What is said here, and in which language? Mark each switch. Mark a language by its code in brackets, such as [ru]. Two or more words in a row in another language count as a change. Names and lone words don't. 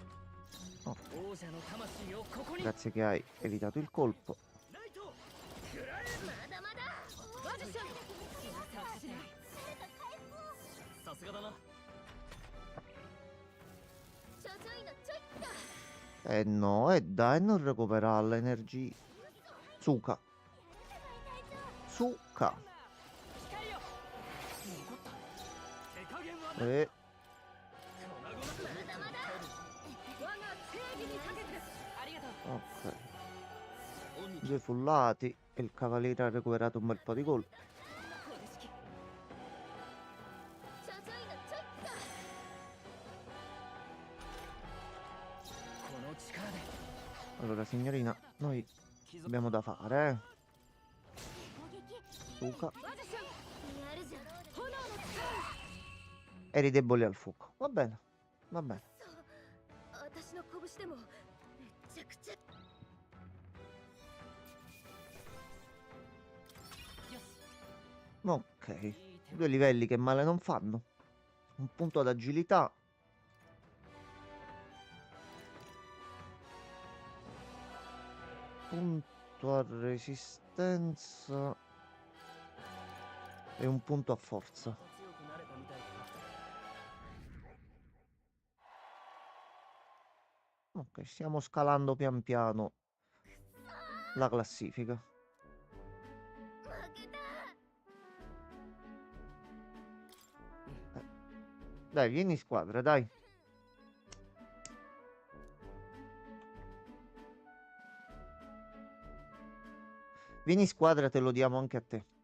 [ja] 王者の魂をここに。 [it] Grazie che hai evitato il colpo. [ja] ライト。食らえ。まだまだ。マジシャン。させない。さすがだな。ちょちょいのちょいっと。 [it] Eh no, dai, non recupera l'energia. Suka. Suka. [ja] 光よ。残った。手加減はな。 [it] E [ja] 粉々。まだまだ。我が正義にかけて。ありがとう。 [it] ok. [ja] オンに [it] Due fullati e il cavaliere ha recuperato un bel po' di colpi. [ja] これ式。ちょちょいのちょいっと。この力で。 [it] Allora, signorina, noi abbiamo da fare, [ja] 攻撃。 Suka. マジシャン。やるじゃん。炎の力。 [it] Eri debole al fuoco. Va bene, va bene. [ja] そう。私の拳でもめちゃくちゃ。よし。 [it] Ok, due livelli che male non fanno. Un punto ad agilità. Punto a resistenza. E un punto a forza. [ja] 強くなれたみたいだな。 [it] Ok, stiamo scalando pian piano la classifica. [ja] 負けた。 [it] Dai, vieni in squadra, dai. Vieni in squadra, te lo diamo anche a te.